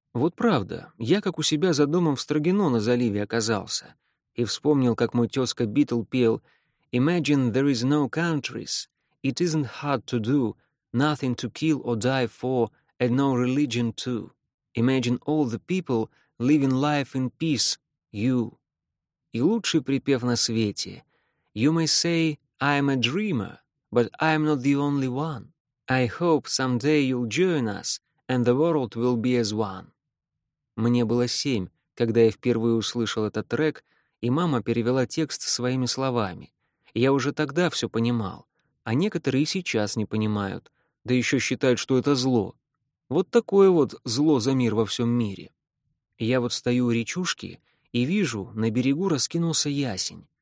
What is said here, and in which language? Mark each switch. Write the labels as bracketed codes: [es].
[ru] Вот правда, я как у себя за домом в Строгино на заливе оказался и вспомнил, как мой тезка Битл пел [en] «Imagine there is no countries, it isn't hard to do, nothing to kill or die for, and no religion too. Imagine all the people living life in peace, you». [ru] И лучший припев на свете. [en] «You may say, I'm a dreamer, but I'm not the only one. I hope someday you'll join us, and the world will be as one». [ru] Мне было 7, когда я впервые услышал этот трек, и мама перевела текст своими словами. Я уже тогда все понимал, а некоторые и сейчас не понимают, да еще считают, что это зло. Вот такое вот зло за мир во всем мире. Я вот стою у речушки и вижу, на берегу раскинулся ясень.